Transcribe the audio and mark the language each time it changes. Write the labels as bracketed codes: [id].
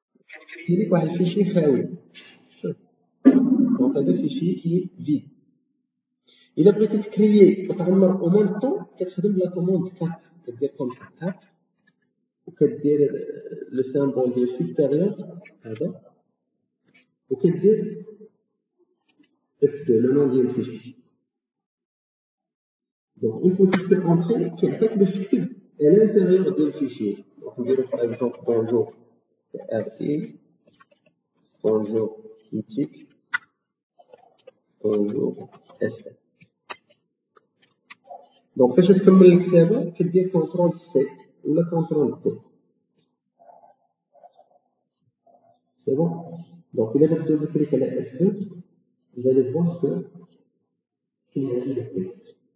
[ar] كتكريي واحد الفيشي خاوي. [fr] Donc, هذا fichier qui est vide. [ar] إلا بغيتي تكريي وتعمر [fr] au même temps [ar] كتخدم [fr] la commande cat. [ar] كدير [fr] comme ça cat وكدير le symbole ديال supérieur [ar] هذا وكدير [fr] F2 le nom [ar] ديال الفيشي. [fr] Donc, une fois que tu fais entrer, [ar] كيعطيك باش تكتب [fr] à l'intérieur [ar] ديال الفيشي. [fr] Donc, [ar] نديرو [fr] par exemple bonjour RI bonjour mythique bonjour SR. [ar] Donc, فاش تكمل الكتابة كدير كونترول سي ولا كونترول دي. [fr] C'est bon? Donc, il a double clic à la F2, vous allez voir que il y a le texte.